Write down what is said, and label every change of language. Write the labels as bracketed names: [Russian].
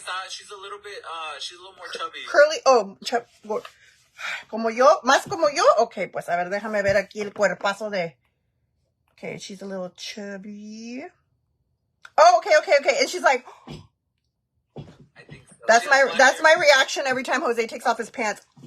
[English] She's a little bit, she's a little more chubby. [Spanish] Curly, como yo, más como yo. Okay, pues a ver, déjame ver aquí el cuerpazo de. [English] Okay, she's a little chubby. Oh, okay. And she's like, I think so. that's my reaction every time Jose takes off his pants.